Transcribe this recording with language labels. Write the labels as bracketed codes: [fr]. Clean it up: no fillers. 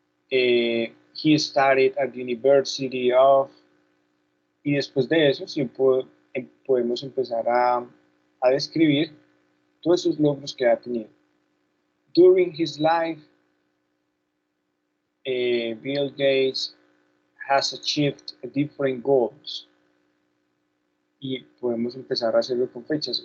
[en] He studied at the University of... [es] Y después de eso, sí podemos empezar a describir todos esos logros que ha tenido. [en] During his life, Bill Gates has achieved different goals. [es] Y podemos empezar a hacerlo con fechas.